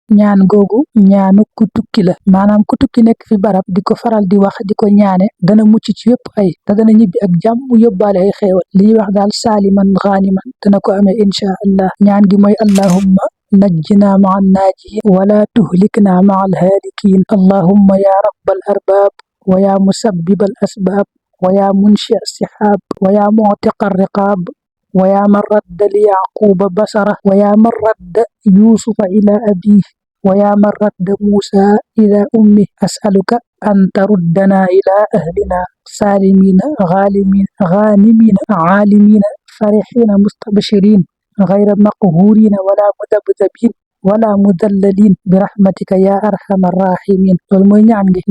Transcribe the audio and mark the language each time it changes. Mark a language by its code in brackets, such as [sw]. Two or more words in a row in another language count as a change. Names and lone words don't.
[wo] ñaan googu ñaanu ku tukki la maanaam ku tukki nekk fi barab di ko faral di wax di ko ñaane dana mucc ci yépp ay te dana ñibbi ak jàmm mu yóbbaale ay xéewal li ñuy wax daal saaliman xaaniman dana ko amee [ar] إن شاء الله [wo] ñaan gi mooy [ar] اللهم نجنا مع الناجين ولا تهلكنا مع الهالكين اللهم يا رب الأرباب ويا مسبب الأسباب ويا منشئ السحاب ويا معتق الرقاب ويا من رد ليعقوب بصره ويا من رد يوسف إلى أبيه ويا من رد موسى إلى أمه أسألك أن تردنا إلى أهلنا سالمين غانمين عالمين فرحين مستبشرين غير مقهورين ولا مذبذبين ولا مذللين برحمتك يا أرحم الراحمين [wo] loolu mooy ñaan gi.